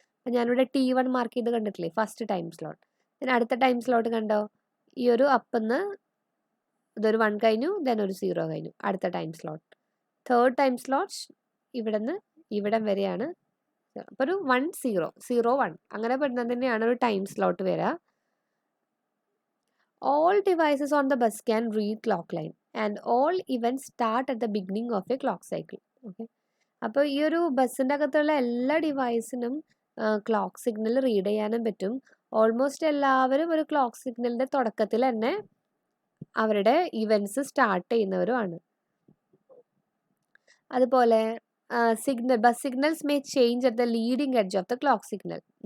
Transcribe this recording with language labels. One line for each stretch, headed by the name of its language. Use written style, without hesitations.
Malayalam: അപ്പം ഞാനിവിടെ T1 mark ചെയ്ത് കണ്ടിട്ടില്ലേ, ഫസ്റ്റ് ടൈം സ്ലോട്ട്. പിന്നെ അടുത്ത ടൈം സ്ലോട്ട് കണ്ടോ, ഈ ഒരു അപ്പിന്ന് ഇതൊരു 1 കഴിഞ്ഞു, ദെൻ ഒരു 0 കഴിഞ്ഞു, അടുത്ത time slot. Third time slot ഇവിടെ നിന്ന് ഇവിടം വരെയാണ്. അപ്പോൾ ഒരു 1-0-0-1 അങ്ങനെ പെടുന്നത് തന്നെയാണ് ഒരു ടൈം സ്ലോട്ട് വരിക.
English: All devices on the bus can read clock line and all events start at the beginning of a clock cycle.
Malayalam: Okay, അപ്പോൾ ഈ ഒരു ബസ്സിൻ്റെ അകത്തുള്ള എല്ലാ ഡിവൈസിനും ക്ലോക്ക് സിഗ്നൽ റീഡ് ചെയ്യാനും പറ്റും. ഓൾമോസ്റ്റ് എല്ലാവരും ഒരു ക്ലോക്ക് സിഗ്നലിൻ്റെ തുടക്കത്തിൽ തന്നെ അവരുടെ ഇവൻറ്റ്സ് സ്റ്റാർട്ട് ചെയ്യുന്നവരുമാണ്. അതുപോലെ
English: Bus signals may change at the leading edge of the clock signal.